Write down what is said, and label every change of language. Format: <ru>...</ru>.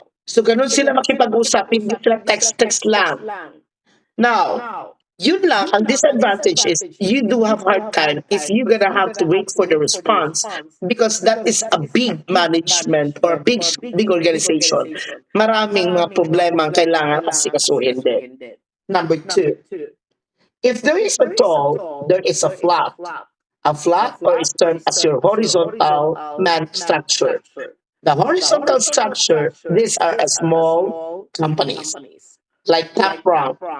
<tl>So ganun sila makipag-usap, hindi sila text-text lang.</tl> <en>Now,</en> <tl>yun lang,</tl> <en>ang disadvantage is you do have hard time if you're gonna have to wait for the response because that is a big management or a big organization.</en> <tl>Maraming mga problema ang kailangan asikasuhin din.</tl> <en>Number 2, if there is a tall, there is a flat. A flat or is termed as your horizontal man structure. The horizontal structure, these are a small companies like Top Rank.</en>